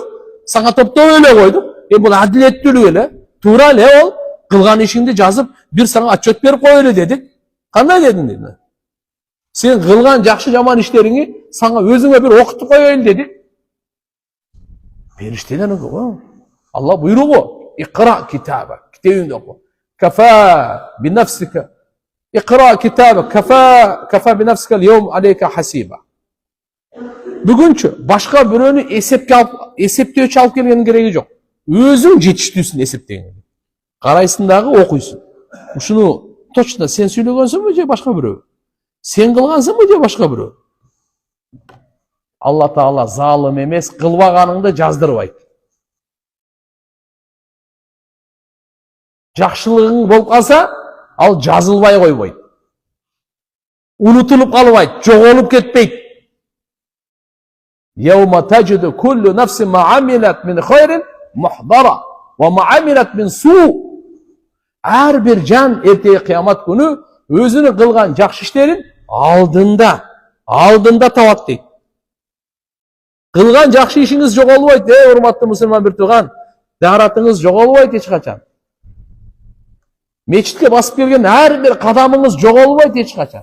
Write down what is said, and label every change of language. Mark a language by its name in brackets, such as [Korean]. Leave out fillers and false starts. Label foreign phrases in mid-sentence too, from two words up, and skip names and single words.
[Kyrgyz] Сага топтоп эле койдук. Бул адилеттүүлүк эле. Туура эле ол. Кылган ишиңди жазып, бир сага отчет берип кой эле дедик. Кандай дедиң дейт. Сен кылган жакшы жаман иштериңи сага өзүңө бир окутуп коелу дедик. Периштелер оку. Алла буйругу. [Arabic] اقرأ كتابك. [Kyrgyz] Китебиңди оку. [Arabic] كفى بنفسك. اقرأ كتابك كفى بنفسك اليوم عليك حسيبا. [Kyrgyz] Бүгүнчө башка бирөөнү эсептөөчү алып келгенин кереги жок. Өзүң жетиштүүсүн эсептегенге. Карайсың дагы окуйсуң. Ушуну точно сен сүйлөгөнсүңбү же башка бирөө? Сен кылгансыңбы же башка бирөө? Алла Таала залым эмес, кылбаганыңды жаздырбайт. Жакшылыгың болуп калса, ал жазылбай койбойт. Унутулуп калбайт, жоголуп кетпейт. [Arabic] يوم تجد كل نفس ما عملت من خير محضرا وما عملت من سوء. [Kyrgyz] Ар бир жан эртеги кыямат күнү өзүнүн кылган жакшы иштерин алдында табат дейт. Кылган жакшы ишиңиз жоголбойт, урматтуу мусулман бир тууган. Дааратыңыз жоголбойт эч качан. Мечитке басып келген ар бир кадамыңыз жоголбойт эч качан.